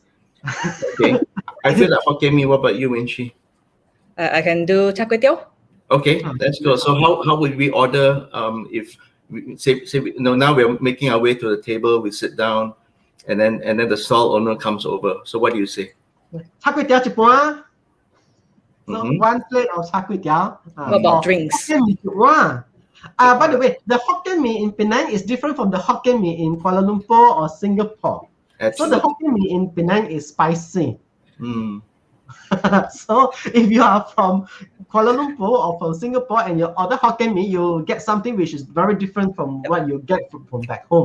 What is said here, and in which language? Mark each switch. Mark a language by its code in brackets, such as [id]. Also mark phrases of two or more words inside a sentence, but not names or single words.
[en] Okay. I feel like Hokkien mee. What about you, Winchi? I can do char kway teow. Okay, let's go. So how would we order if we say now we're making our way to the table, we sit down, and then the stall owner comes over. So what do you say? [nan] Char kway teow chipua. [en] So one plate of char kway teow. What about drinks? By the way, the Hokkien mee in Penang is different from the Hokkien mee in Kuala Lumpur or Singapore. Absolutely. So the Hokkien mee in Penang is spicy. So if you are from Kuala Lumpur or from Singapore and you order Hokkien mee, you'll get something which is very different from what you get from back home.